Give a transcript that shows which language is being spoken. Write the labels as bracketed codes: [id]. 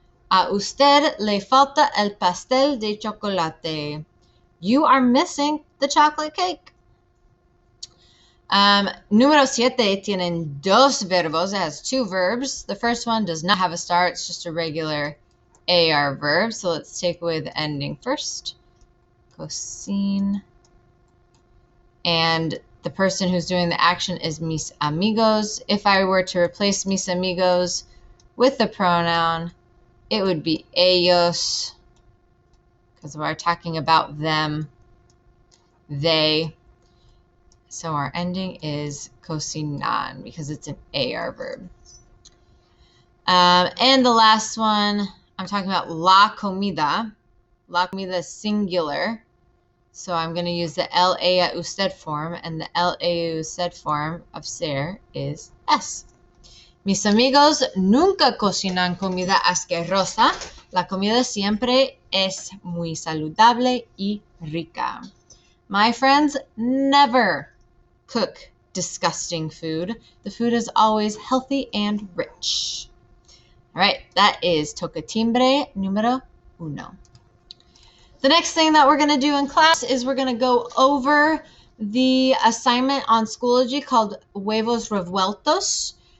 [es] A usted le falta el pastel de chocolate. [en] You are missing the chocolate cake. [es] Número 7 tienen dos verbos. [en] It has two verbs. The first one does not have a star. It's just a regular AR verb. So let's take away the ending first. Cocine. And the person who's doing the action is [es] mis amigos. [en] If I were to replace [es] mis amigos [en] with the pronoun, it would be ellos, because we're talking about them, they. So our ending is cocinan, because it's an AR verb. And the last one, I'm talking about [es] la comida. La comida [en] is singular. So I'm going to use the LA a usted form, and the LA a usted form of ser is es. [es] Mis amigos nunca cocinan comida asquerosa. La comida siempre es muy saludable y rica. [en] My friends never cook disgusting food. The food is always healthy and rich. All right, that is [es] tocatimbre número 1. [en] The next thing that we're going to do in class is we're going to go over the assignment on Schoology called Huevos Revueltos.